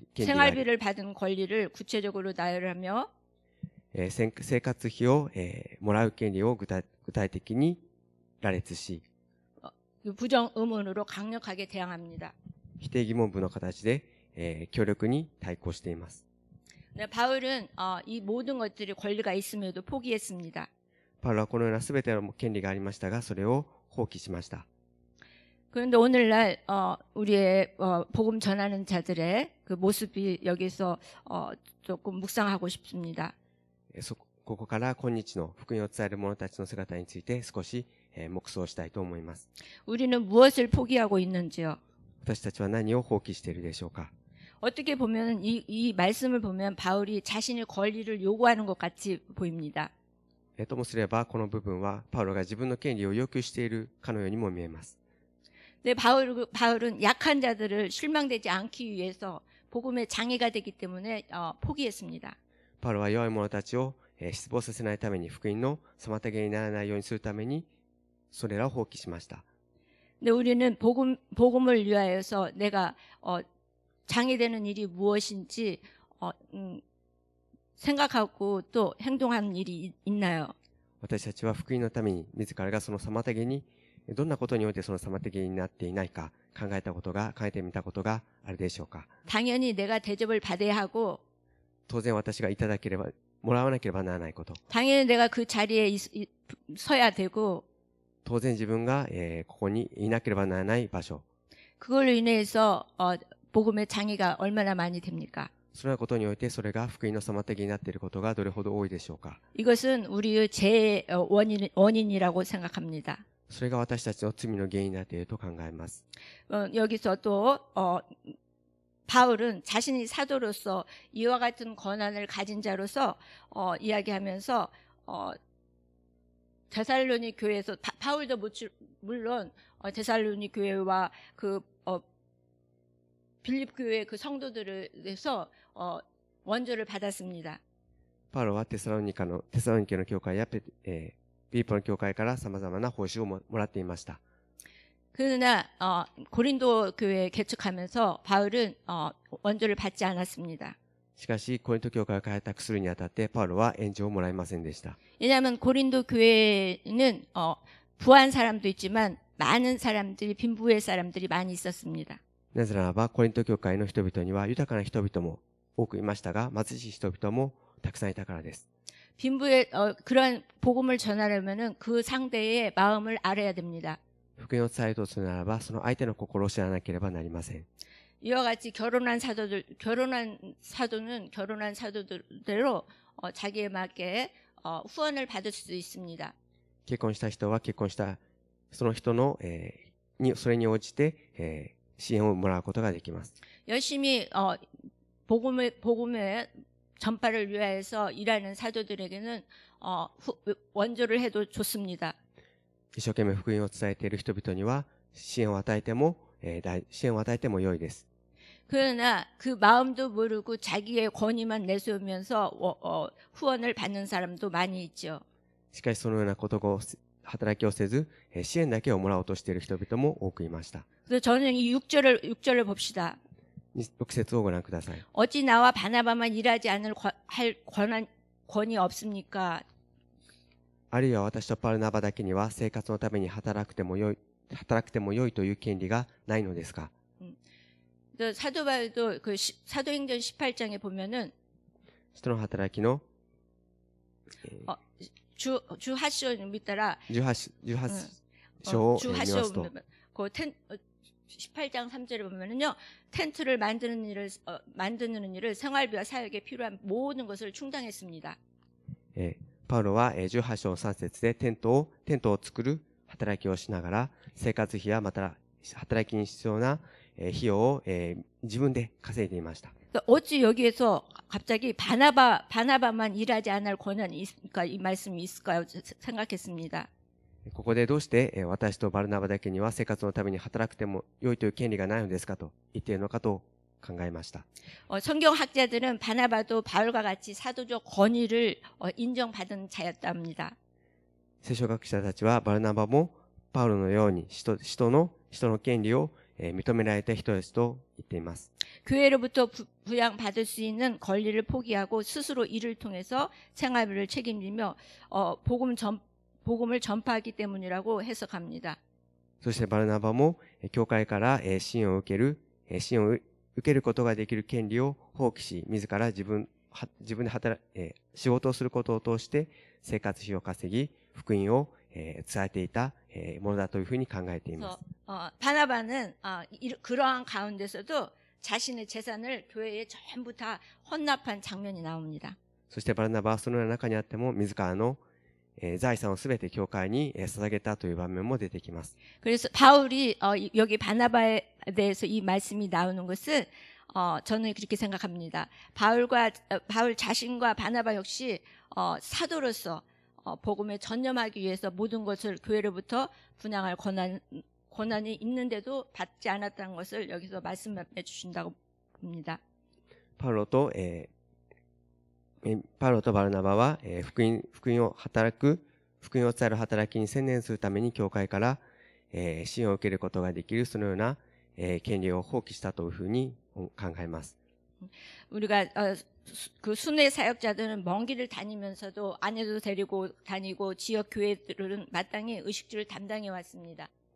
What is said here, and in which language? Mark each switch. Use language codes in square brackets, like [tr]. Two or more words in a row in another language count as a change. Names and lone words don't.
[ko] 생활비를 받은 권리를 구체적으로 나열하며 [ja] 生活費を、もらう権利を具体的に羅列し [ko] 부정 의문으로 강력하게 대항합니다. [ja] 否定疑問文の形で、強力に対抗しています。 [ko] 바울은 이 모든 것들이 권리가 있음에도 포기했습니다. [ja] パウロはこのような全ての権利がありましたがそれを放棄しました。 [ko] 그런데 오늘날 우리의 복음 전하는 자들의 그 모습이 여기서 조금 묵상하고 싶습니다. [ja] ここから今日の福音を伝える者たちの姿について少し、黙想したいと思います。 [ko] 우리는 무엇을 포기하고 있는지요? [ja] 私たちは何を放棄しているでしょうか。 [ko] 어떻게 보면 이 말씀을 보면 바울이 자신의 권리를 요구하는 것 같이 보입니다. [ja] ともすればこの部分はパウロが自分の権利を要求しているかのようにも見えます。 [ko] 근데 바울은 약한 자들을 실망되지 않기 위해서 복음의 장애가 되기 때문에 포기했습니다. [ja] パウロは弱い者たちを失望させないために福音の妨げにならないようにするためにそれらを放棄しました。 [ko] 근데 우리는 복음을 위하여서 내가 장애되는 일이 무엇인지 생각하고 또 행동하는 일이 있나요? [ja] 私たちは福音のために自らがその妨げにどんなことにおいてその妨げになっていないか考えてみたことがあるでしょうか。 [ko] 당연히 내가 대접을 받아야 하고 [ja] 当然私がもらわなければならないこと。 [ko] 당연히 내가 그 자리에 서야 되고 [ja] 当然自分が、ここにいなければならない場所。 [ko] 그걸로 인해서 복음의 장애가 얼마나 많이 됩니까? [ja] そのようなことにおいてそれが福音の妨げになっていることがどれほど多いでしょうか。 [ko] 이것은 우리의 죄의 원인이라고 생각합니다. [ja] それが私たちの罪の原因になっていると考えます。 [ko] 여기서 또 바울은 자신이 사도로서 이와 같은 권한을 가진 자로서 이야기하면서 데살로니 교회에서 바울도 물론 데살로니 교회와 그 빌립 교회 그 성도들에서 원조를 받았습니다. [ja] パウロはテサロニケの教会やピリポの教会から様々な報酬をもらっていました。 [ko] 그러나 고린도 교회 개척하면서 바울은 원조를 받지 않았습니다. [ja] しかしコリント教会を開拓するにあたってパウロは援助をもらえませんでした。 [ko] 왜냐하면 고린도 교회는 부한 사람도 있지만 많은 사람들이 빈부의 사람들이 많이 있었습니다. [ja] なぜならばコリント教会の人々には豊かな人々も多くいましたが、貧しい人々もたくさんいたからです。 [ko] 빈부의 그런 복음을 전하려면은 그 상대의 마음을 알아야 됩니다. [ja] 福音を伝えるとするならば、その相手の心を知らなければなりません。 [ko] 이와 같이 결혼한 사도는 결혼한 사도대로 자기에 맞게 후원을 받을 수도 있습니다. [ja] 結婚した人は結婚したその人の、それに応じて、支援をもらうことができます。 [ko] 열심히 복음의 전파를 위하여서 일하는 사도들에게는 원조를 해도 좋습니다. [ja] 一生懸命福音を伝えている人々には支援を与えても良いです。 [ko] 그러나 그 마음도 모르고 자기의 권위만 내세우면서 후원을 받는 사람도 많이 있죠. [ja] しかしそのようなことを働きをせず、支援だけをもらおうとしている人々も多くいました。 [ko] 그래서 저는 이 6절을 봅시다. [ja] 6 節をご覧ください。 [ko] 어찌 나와 바나바만 일하지 할 권이 없습니까? [ja] あるいは私とパルナバだけには生活のために働くても良いという権利がないのですか。 [ko] 사도 바울도 그 사도행전 18장에 보면은 [ja] 人の働きの、 주 하시오 믿더라. 18 章を 주 見ます 하시오 と、 [ko] 그 18장 3절에 보면은요. 텐트를 만드는 일을 생활비와 사역에 필요한 모든 것을 충당했습니다. [ja] パウロは18章3節でテントを作る働きをしながら生活費やまた働きに必要な費用を自分で稼いでいました。 [ko] 어찌 여기에서 갑자기 바나바만 일하지 않을 권한이 있을까 이 말씀이 있을까요? 생각했습니다. [ja] ここでどうして私とバルナバだけには生活のために働くても良いという権利がないのですかと言っているのかと考えました。 [ko] 성경학자들은 바나바도 바울과 같이 사도적 권위를 인정받은 자였답니다. [ja] 聖書学者たちはバルナバもパウロのように人の権利を認められた人ですと言っています。 [ko] 교회로부터 부양받을 수 있는 권리를 포기하고 스스로 일을 통해서 생활비를 책임지며 복음을 전파하기 때문이라고 해석합니다. [ja] そしてバルナバも教会から支援を受けることができる権利を放棄し、自ら自分で仕事をすることを通して生活費を稼ぎ、福音を伝えていたものだというふうに考えています。 [ko] 바나바는 그러한 가운데서도 자신의 재산을 교회에 전부 다 헌납한 장면이 나옵니다. [ja] そしてバルナバはそのような中にあっても自らの財産をすべて教会に捧げたという場面も出てきます。 [ko] 그래서 바울이 여기 바나바에 대해서 이 말씀이 나오는 것은 저는 그렇게 생각합니다. 바울 자신과 바나바 역시 사도로서 복음에 전념하기 위해서 모든 것을 교회로부터 분양할 권한이 있는데도 받지 않았다는 것을 여기서 말씀해 주신다고 봅니다. [ja] パウロとバルナバは福音を伝える働きに専念するために教会から支援を受けることができるそのような権利を放棄したというふうに考えます。 [ko] 우리가 그 순회 사역자들은 먼 길을 다니면서도 아내도 데리고 다니고 지역 교회들은 마땅히 의식주를 담당해 왔습니다.